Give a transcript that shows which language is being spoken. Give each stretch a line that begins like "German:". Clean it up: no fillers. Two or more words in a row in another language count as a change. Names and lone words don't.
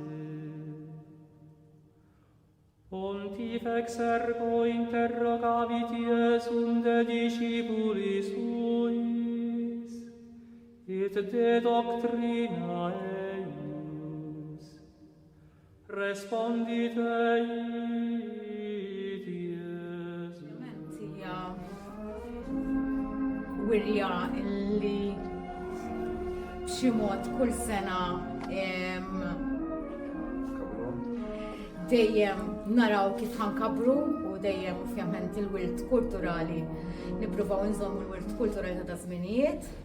Latin: Pontifex ergo interrogavit Iesum de discipulis suis, et de doctrina eius. Respondit eit Iesum.
Maltese: Hija wirja illi b'xi mod kull sena dejjem naraw kif ħankabru u dejjem ovvjament il-wirt kulturali nippruvaw nżommu l-wirt kulturali ta' żminijiet.